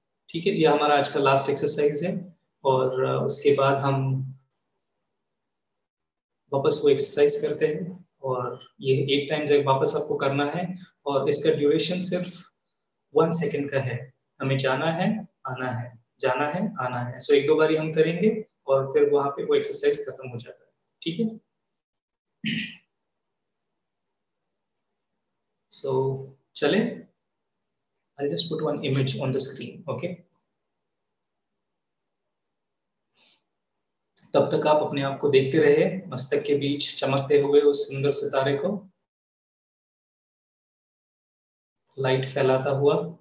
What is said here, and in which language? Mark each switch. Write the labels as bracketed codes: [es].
[hi] ठीक है, ये हमारा आज का लास्ट एक्सरसाइज है। और उसके बाद हम वापस वो एक्सरसाइज करते हैं। और ये 8 टाइम जब वापस आपको करना है। और इसका ड्यूरेशन सिर्फ 1 सेकेंड का है। हमें जाना है, आना है, जाना है, आना है। सो 1-2 बारी हम करेंगे और फिर वहां पे वो एक्सरसाइज खत्म हो जाता है। ठीक है? सो चले, [en] I'll just put one image on the screen, okay? [hi] तब तक आप अपने आप को देखते रहे, मस्तक के बीच चमकते हुए उस सुंदर सितारे को, लाइट फैलाता हुआ।